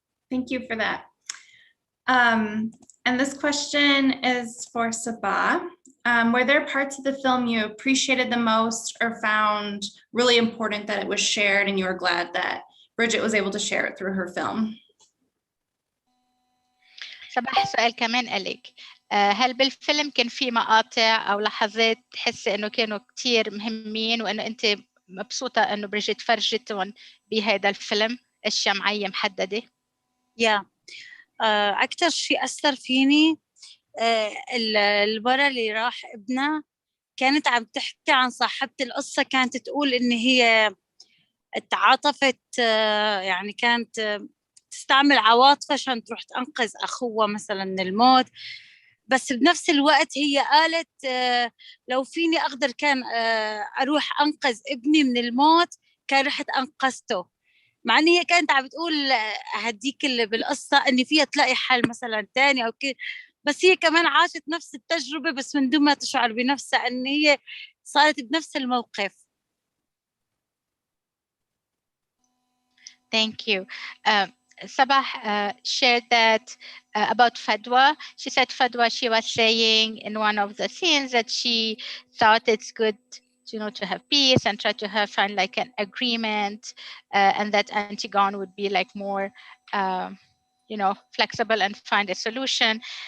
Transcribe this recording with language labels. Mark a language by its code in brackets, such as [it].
[en] Thank you for that. And this question is for Sabah. Were there parts of the film you appreciated the most or found really important that it was shared, and you were glad that Bridget was able to share it through her film? [ar] صباح سؤال كمان إلك، هل بالفيلم كان في مقاطع أو لحظات تحسي إنه كانوا كتير مهمين وإنه أنت مبسوطة إنه برجيت فرجتهم بهذا الفيلم أشياء معينة محددة؟ أكتر شيء أثر فيني المرة اللي راح ابنها كانت عم تحكي عن صاحبة القصة، كانت تقول إن هي تعاطفت، يعني كانت تستعمل عواطفها عشان تروح تنقذ أخوها مثلا من الموت، بس بنفس الوقت هي قالت لو فيني أقدر كان أروح أنقذ ابني من الموت كان رحت أنقذته، مع إن هي كانت عم بتقول هديك اللي بالقصة إن فيها تلاقي حل مثلا تاني أو كده، بس هي كمان عاشت نفس التجربة بس من دون ما تشعر بنفسها إن هي صارت بنفس الموقف. [en] Thank you. Sabah shared that about Fadwa. She said Fadwa, she was saying in one of the scenes that she thought it's good, to have peace and try to find like an agreement, and that Antigone would be like more, flexible and find a solution.